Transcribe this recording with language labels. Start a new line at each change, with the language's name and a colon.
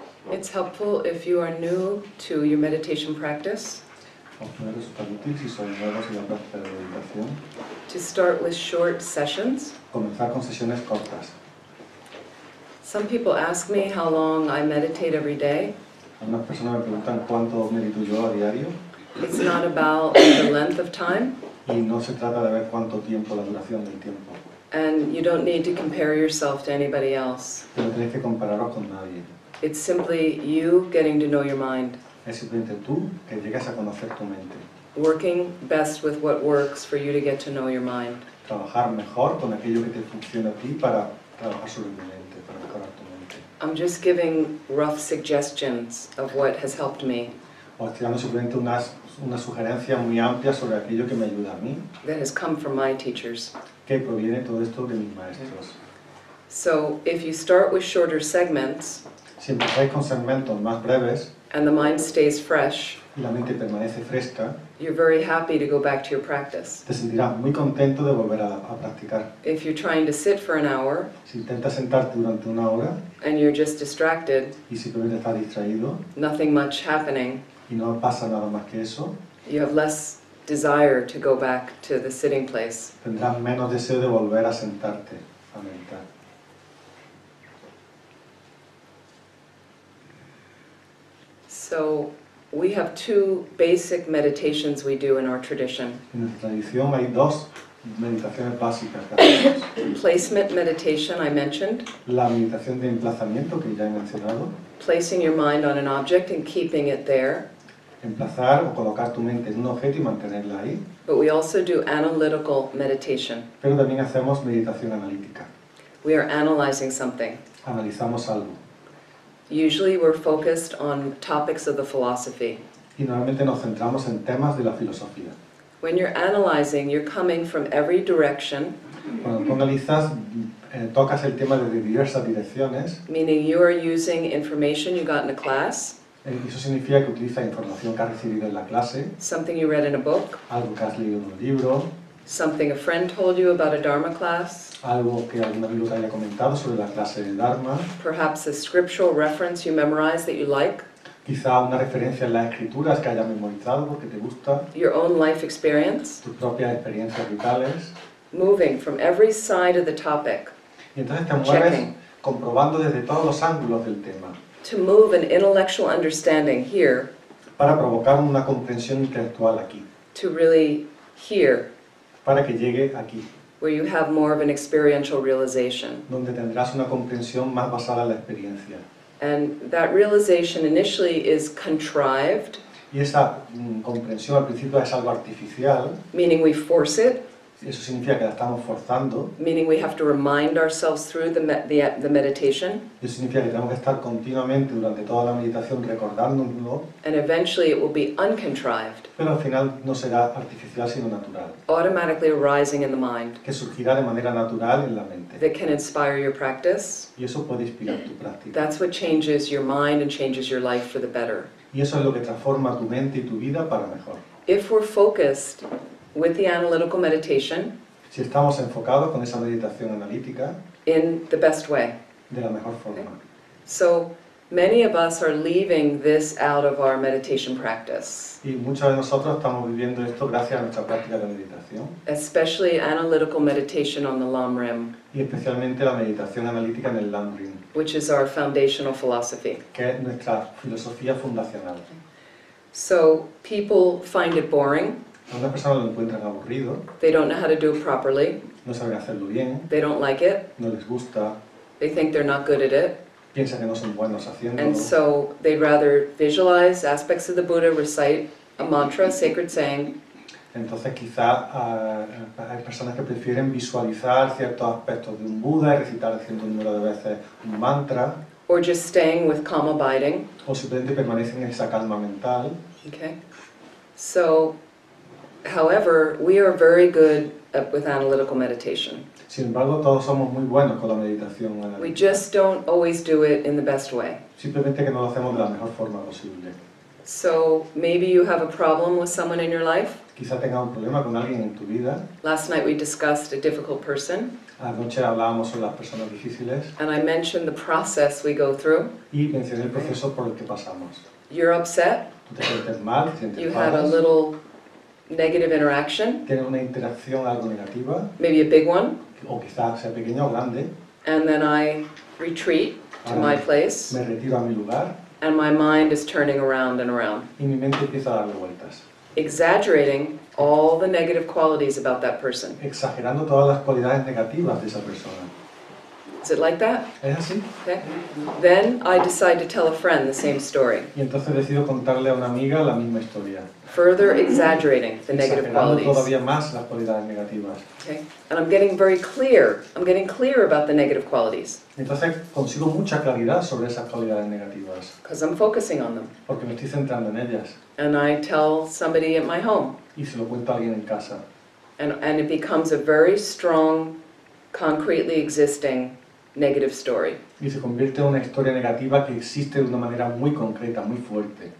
English: It's helpful if you are new to your meditation practice
Spanish: Os puede resultar útil si sois nuevos en la práctica de meditación.
English: to start with short sessions.
Spanish: Comenzar con sesiones cortas.
English: Some people ask me how long I meditate every day.
Spanish: Algunas personas me preguntan cuánto medito yo a diario
English: It's not about the length of time,
Spanish: y no se trata de ver cuánto tiempo, la duración del tiempo.
English: and you don't need to compare yourself to anybody else.
Spanish: Pero no tenéis que compararos con nadie.
English: It's simply you getting to know your mind,
Spanish: Es simplemente tú que llegas a conocer tu mente.
English: working best with what works for you to get to know your mind.
Spanish: Trabajar mejor con aquello que te funciona a ti para trabajar sobre tu mente, para mejorar tu mente.
English: I'm just giving rough suggestions of what has helped me,
Spanish: Os estoy dando simplemente una sugerencia muy amplia sobre aquello que me ayuda a mí,
English: that has come from my teachers.
Spanish: que proviene todo esto de mis maestros.
English: So if you start with shorter segments
Spanish: Si empezáis con segmentos más breves
English: and the mind stays fresh,
Spanish: y la mente permanece fresca,
English: you're very happy to go back to your practice.
Spanish: te sentirás muy contento de volver a practicar.
English: If you're trying to sit for an hour
Spanish: Si intentas sentarte durante una hora
English: and you're just distracted,
Spanish: y simplemente estás distraído
English: nothing much happening,
Spanish: y no pasa nada más que eso,
English: you have less desire to go back to the sitting place.
Spanish: tendrás menos deseo de volver a sentarte a meditar.
English: So we have two basic meditations we do in our tradition.
Spanish: En nuestra tradición hay dos meditaciones básicas que hacemos.
English: Placement meditation, I mentioned,
Spanish: La meditación de emplazamiento, que ya he mencionado,
English: placing your mind on an object and keeping it there.
Spanish: emplazar o colocar tu mente en un objeto y mantenerla ahí,
English: But we also do analytical meditation.
Spanish: pero también hacemos meditación analítica.
English: We are analyzing something.
Spanish: Analizamos algo
English: Usually we're focused on topics of the philosophy.
Spanish: y normalmente nos centramos en temas de la filosofía.
English: When you're analyzing, you're coming from every direction,
Spanish: Cuando tú analizas, tocas el tema desde diversas direcciones,
English: meaning you are using information you got in a class,
Spanish: y eso significa que utilizas información que has recibido en la clase,
English: something you read in a book,
Spanish: algo que has leído en un libro,
English: something a friend told you about a Dharma class,
Spanish: algo que algún amigo te haya comentado sobre la clase de Dharma,
English: perhaps a scriptural reference you memorized that you like,
Spanish: quizá una referencia en las escrituras que hayas memorizado porque te gusta,
English: your own life experience,
Spanish: tus propias experiencias vitales,
English: moving from every side of the topic
Spanish: y entonces te mueves
English: Checking.
Spanish: comprobando desde todos los ángulos del tema
English: to move an intellectual understanding here,
Spanish: para provocar una comprensión intelectual aquí,
English: to really here,
Spanish: para que llegue aquí,
English: where you have more of an experiential realization.
Spanish: donde tendrás una comprensión más basada en la experiencia.
English: And that realization initially is contrived,
Spanish: Y esa comprensión al principio es algo artificial,
English: meaning we force it,
Spanish: eso significa que la estamos forzando,
English: meaning we have to remind ourselves through the meditation,
Spanish: eso significa que tenemos que estar continuamente durante toda la meditación recordándonoslo,
English: and eventually it will be uncontrived,
Spanish: pero al final no será artificial sino natural,
English: automatically arising in the mind,
Spanish: que surgirá de manera natural en la mente.
English: that can inspire your practice.
Spanish: Y eso puede inspirar tu práctica.
English: That's what changes your mind and changes your life for the better.
Spanish: Y eso es lo que transforma tu mente y tu vida para mejor.
English: If we're focused with the analytical meditation
Spanish: Si estamos enfocados con esa meditación analítica,
English: in the best way.
Spanish: de la mejor forma.
English: So many of us are leaving this out of our meditation practice,
Spanish: Y muchos de nosotros estamos viviendo esto gracias a nuestra práctica de meditación,
English: especially analytical meditation on the Lam Rim,
Spanish: y especialmente la meditación analítica en el Lam Rim,
English: which is our foundational philosophy.
Spanish: que es nuestra filosofía fundacional.
English: So people find it boring,
Spanish: Algunas personas lo encuentran aburrido,
English: they don't know how to do it properly,
Spanish: no saben hacerlo bien,
English: they don't like it,
Spanish: no les gusta,
English: they think they're not good at it,
Spanish: piensan que no son buenos haciéndolo,
English: and so they'd rather visualize aspects of the Buddha, recite a mantra, sacred saying,
Spanish: entonces quizá hay personas que prefieren visualizar ciertos aspectos de un Buda y recitar cierto número de veces un mantra,
English: or just staying with calm abiding.
Spanish: o simplemente permanecen en esa calma mental.
English: Okay. So, however, we are very good with analytical meditation.
Spanish: Sin embargo, todos somos muy buenos con la meditación
English: We
Spanish: analítica.
English: just don't always do it in the best way.
Spanish: Simplemente que no lo hacemos de la mejor forma posible.
English: So maybe you have a problem with someone in your life.
Spanish: Quizá tengas un problema con alguien en tu vida.
English: Last night we discussed a difficult person.
Spanish: Anoche hablábamos sobre las personas difíciles
English: And I mentioned the process we go through.
Spanish: y mencioné el proceso por el que pasamos.
English: You're upset.
Spanish: Tú te sientes mal, te sientes
English: You had a
Spanish: mal,
English: little negative interaction,
Spanish: tienes una interacción algo negativa,
English: maybe a big one.
Spanish: o quizá sea pequeña o grande.
English: And then I retreat to my place.
Spanish: Me retiro a mi lugar
English: And my mind is turning around and around,
Spanish: y mi mente empieza a darle vueltas,
English: exaggerating all the negative qualities about that person.
Spanish: exagerando todas las cualidades negativas de esa persona.
English: Is it like that?
Spanish: ¿Es así?
English: Okay. Then I decide to tell a friend the same story,
Spanish: Y entonces decido contarle a una amiga la misma historia,
English: further exaggerating the negative
Spanish: exagerando
English: qualities.
Spanish: todavía más las cualidades negativas.
English: Okay. And I'm getting very clear. I'm getting clear about the negative qualities
Spanish: Entonces consigo mucha claridad sobre esas cualidades negativas,
English: because I'm focusing on them.
Spanish: porque me estoy centrando en ellas.
English: And I tell somebody at my home,
Spanish: Y se lo cuento a alguien en casa.
English: and it becomes a very strong, concretely existing negative story.
Spanish: Y se convierte en una historia negativa que existe de una manera muy concreta, muy fuerte.